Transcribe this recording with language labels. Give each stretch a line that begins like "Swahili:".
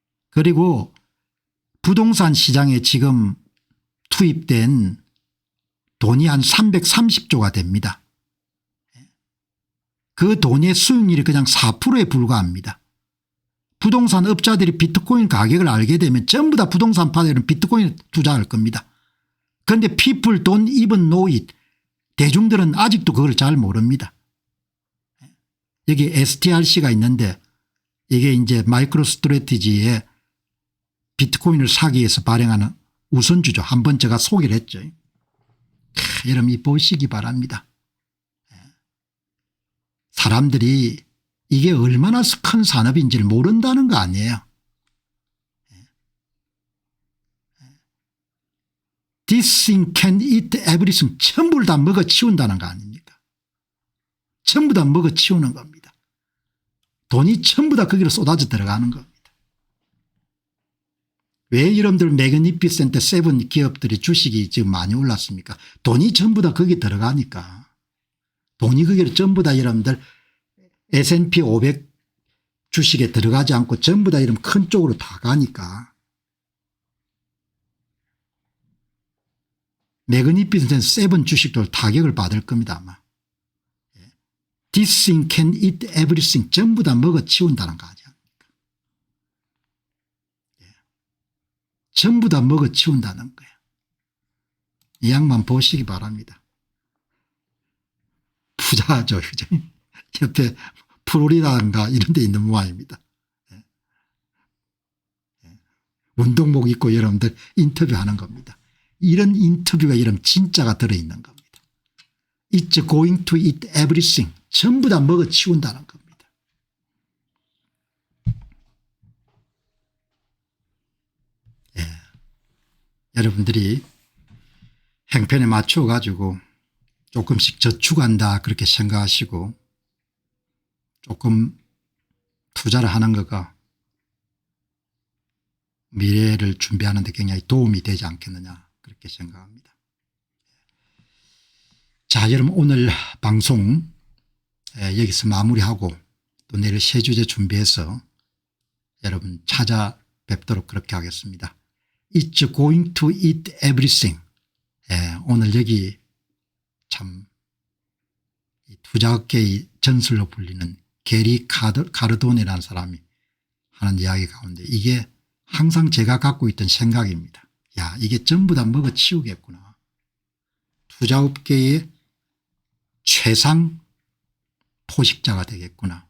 Korean: 그리고 부동산 시장에 지금 투입된 돈이 한 330조가 됩니다. 그 돈의 수익률이 그냥 4%에 불과합니다. 부동산 업자들이 비트코인 가격을 알게 되면 전부 다 부동산 파들은 비트코인에 투자할 겁니다. 그런데
English: people don't even know it.
Korean: 대중들은 아직도 그걸 잘 모릅니다. 여기 STRC가 있는데 이게 이제 마이크로 스트래티지의 비트코인을 사기 위해서 발행하는 우선주죠. 한번 제가 소개를 했죠. 여러분 보시기 바랍니다. 사람들이 이게 얼마나 큰 산업인지를 모른다는 거 아니에요.
English: This thing can eat everything.
Korean: 전부를 다 먹어치운다는 거 아닙니까? 전부 다 먹어치우는 겁니다. 돈이 전부 다 거기로 쏟아져 들어가는 겁니다. 왜 여러분들 매그니피센트 세븐 기업들이 주식이 지금 많이 올랐습니까? 돈이 전부 다 거기 들어가니까. 돈이 거기로 전부 다 여러분들 S&P 500 주식에 들어가지 않고 전부 다 이런 큰 쪽으로 다 가니까. 매그니피센트 세븐 주식도 타격을 받을 겁니다 아마.
English: This thing can eat everything.
Korean: 전부 다 먹어치운다는 거 아니야. 전부 다 먹어치운다는 거예요. 이 양반 보시기 바랍니다. 부자죠. 옆에 플로리다인가 이런 데 있는 모양입니다. 운동복 입고 여러분들 인터뷰하는 겁니다. 이런 인터뷰가 여러분 진짜가 들어있는 겁니다.
English: It's going to eat everything.
Korean: 전부 다 먹어치운다는 겁니다. 여러분들이 행편에 맞춰 가지고 조금씩 저축한다 그렇게 생각하시고 조금 투자를 하는 거가 미래를 준비하는 데 굉장히 도움이 되지 않겠느냐 그렇게 생각합니다. 자, 여러분 오늘 방송 여기서 마무리하고 또 내일 새 주제 준비해서 여러분 찾아뵙도록 그렇게 하겠습니다.
English: It's going to eat everything.
Korean: 오늘 여기 참 투자업계의 전설로 불리는 게리 카르도네라는 사람이 하는 이야기 가운데 이게 항상 제가 갖고 있던 생각입니다. 야, 이게 전부 다 먹어치우겠구나. 투자업계의 최상 포식자가 되겠구나.